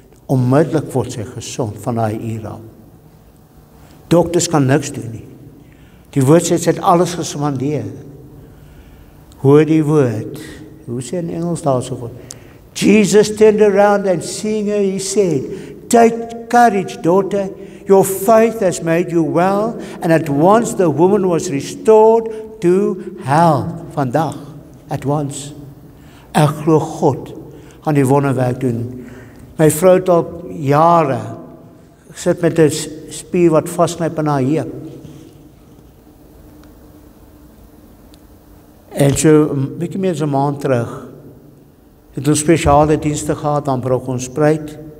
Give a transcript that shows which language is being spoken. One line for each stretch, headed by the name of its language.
Afrikaans: Onmiddellik word sy gesond van daai uur af. Dokters kan niks doen nie. Die woord sê, sy het alles gespandeer. Hoor die woord. Hoe sê in Engels daar so?
English: Jesus turned around and seeing her, he said, take courage, daughter. Your faith has made you well. And at once the woman was restored to health.
Afrikaans: Vandag,
English: at once.
Afrikaans: Ek glo God gaan die wonderwerk doen. My vrou het al jare sit met 'n spier wat vasknyp in haar heup. En so 'n bietjie meer as 'n maand terug het ons spesiale dienste gehad aan Broughtonspruit.